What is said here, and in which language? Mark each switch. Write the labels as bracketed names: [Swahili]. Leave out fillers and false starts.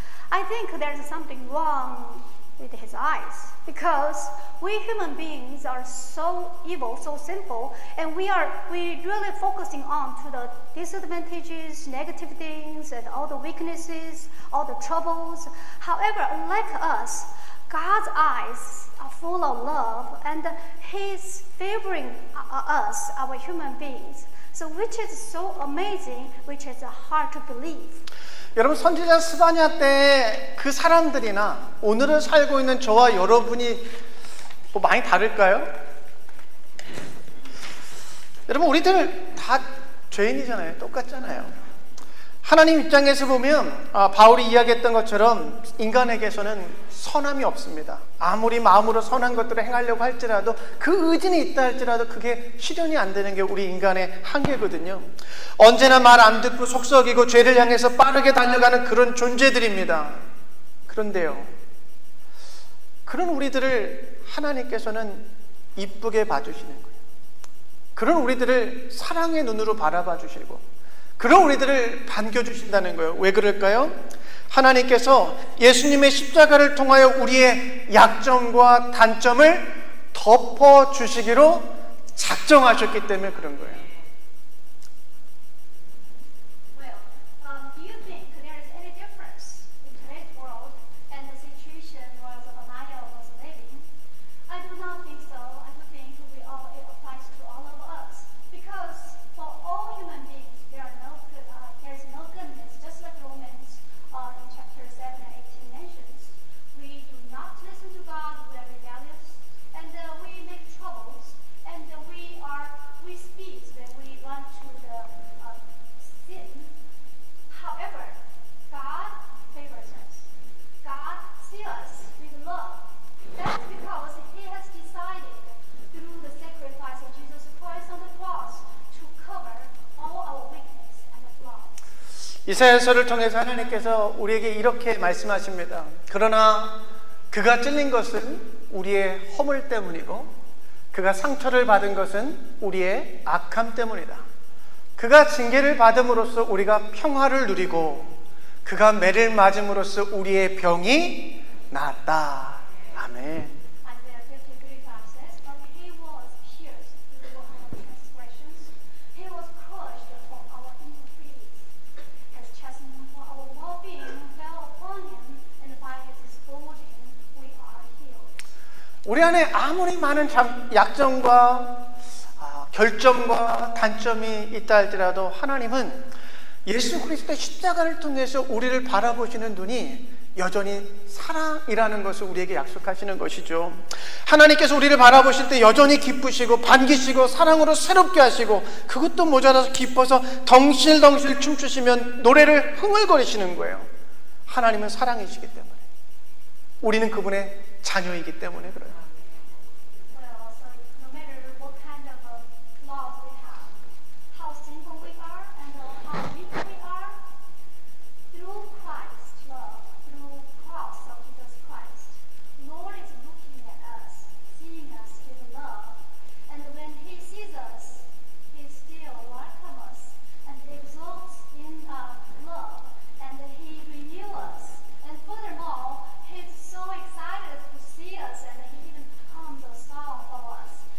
[English] I think there's something wrong with His eyes because we human beings are so evil, so sinful, and we really focusing on to the disadvantages, negative things, and all the weaknesses, all the troubles. However, unlike us, God's eyes are full of love, and He's favoring us, our human beings. So which is so amazing, which is hard to believe. [Korean] 여러분, 선지자 스바냐 때 그 사람들이나 오늘을 살고 있는 저와 여러분이 뭐 많이 다를까요? 여러분, 우리들 다 죄인이잖아요. 똑같잖아요. 하나님 입장에서 보면 바울이 이야기했던 것처럼 인간에게서는 선함이 없습니다. 아무리 마음으로 선한 것들을 행하려고 할지라도 그 의지는 있다 할지라도 그게 실현이 안 되는 게 우리 인간의 한계거든요. 언제나 말 안 듣고 속썩이고 죄를 향해서 빠르게 달려가는 그런 존재들입니다. 그런데요, 그런 우리들을 하나님께서는 이쁘게 봐주시는 거예요. 그런 우리들을 사랑의 눈으로 바라봐 주시고 그런 우리들을 반겨주신다는 거예요. 왜 그럴까요? 하나님께서 예수님의 십자가를 통하여 우리의 약점과 단점을 덮어주시기로 작정하셨기 때문에 그런 거예요. [English] Well, do you think there is any difference in today's world and the situation was Ananias was living? I do not think so. I do think it applies to all of us because for all human beings there is no goodness, just like Romans in chapter 7 and 18 mentions. We do not listen to God, we are rebellious, and we make troubles, and we speak when we run to the sin. However, God favors us. God sees us with love. That's because He has decided through the sacrifice of Jesus Christ on the cross to cover all our weakness and flaws. [Korean] 이사야서를 통해서 하나님께서 우리에게 이렇게 말씀하십니다. 그러나 그가 찔린 것은 우리의 허물 때문이고 그가 상처를 받은 것은 우리의 악함 때문이다. 그가 징계를 받음으로써 우리가 평화를 누리고 그가 매를 맞음으로써 우리의 병이 나았다. 아멘. [English] Isaiah 53:5 says, "But He was pierced through our transgressions, He was crushed for our iniquities. His chastisement for our well-being fell upon Him, and by His wounding we are healed." [Korean] 우리 안에 아무리 많은 약점과 결점과 단점이 있다 할지라도 하나님은 예수 그리스도의 십자가를 통해서 우리를 바라보시는 눈이 여전히 사랑이라는 것을 우리에게 약속하시는 것이죠. 하나님께서 우리를 바라보실 때 여전히 기쁘시고 반기시고 사랑으로 새롭게 하시고 그것도 모자라서 기뻐서 덩실덩실 춤추시면 노래를 흥얼거리시는 거예요. 하나님은 사랑이시기 때문에, 우리는 그분의 자녀이기 때문에 그래요. [English] Well, so no matter what kind of flaws we have, how sinful we are, and how weak we are, through Christ's love, through the cross of Jesus Christ, Lord is looking at us, seeing us with love, and when He sees us, He still welcomes us and exalts in love, and He renews us, and furthermore, He's so excited to see us, and He even becomes a song for us.